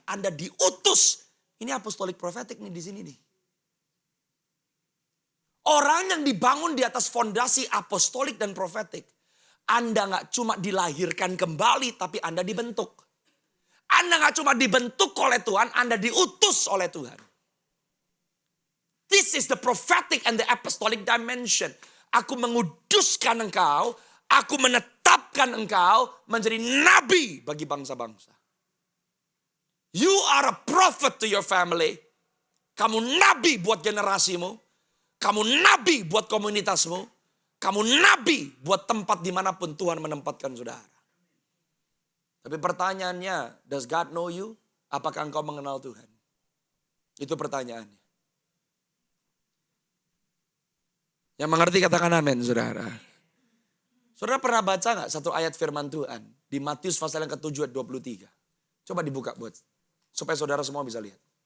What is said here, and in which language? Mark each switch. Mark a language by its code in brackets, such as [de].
[id] Anda diutus. Ini apostolik profetik nih di sini nih. Orang yang dibangun di atas fondasi apostolik dan profetik. Anda gak cuma dilahirkan kembali, tapi Anda dibentuk. Anda gak cuma dibentuk oleh Tuhan, Anda diutus oleh Tuhan. [en] This is the prophetic and the apostolic dimension. [id] Aku menguduskan engkau, aku menetapkan engkau menjadi nabi bagi bangsa-bangsa. [en] You are a prophet to your family. [id] Kamu nabi buat generasimu. Kamu nabi buat komunitasmu. Kamu nabi buat tempat dimanapun Tuhan menempatkan saudara. Tapi pertanyaannya, [en] does God know you? [id] Apakah engkau mengenal Tuhan? Itu pertanyaannya. Yang mengerti katakan amin, saudara. Saudara pernah baca gak satu ayat firman Tuhan? Di Matius pasal yang ke-7 ayat 23. Coba dibuka buat supaya saudara semua bisa lihat.